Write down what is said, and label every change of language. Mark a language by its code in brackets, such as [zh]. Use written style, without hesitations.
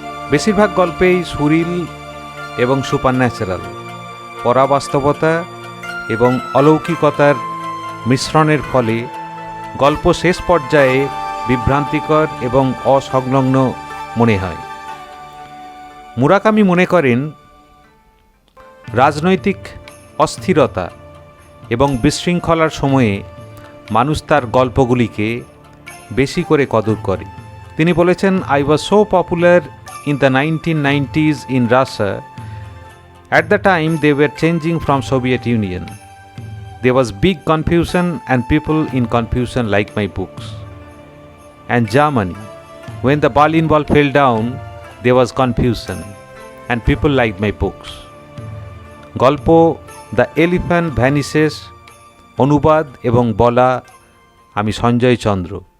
[bn] বেশিরভাগ গল্পেই সুরিল এবং সুপারন্যাচারাল, পরাবাস্তবতা এবং অলৌকিকতার মিশ্রণের ফলে গল্প শেষ পর্যায়ে বিভ্রান্তিকর এবং অসংলগ্ন মনে হয়। মুরাকামি মনে করেন রাজনৈতিক অস্থিরতা এবং বিশৃঙ্খলার সময়ে মানুষ তার গল্পগুলিকে বেশি করে কদর করে। তিনি বলেছেন, [en] "I was so popular in the 1990s in Russia. At the time they were changing from Soviet Union. There was big confusion and people in confusion like my books. And Germany, when the Berlin Wall fell down, there was confusion and people liked my books." [bn] গল্প the elephant ভ্যানিসেস, অনুবাদ এবং বলা আমি সঞ্জয় চন্দ্র।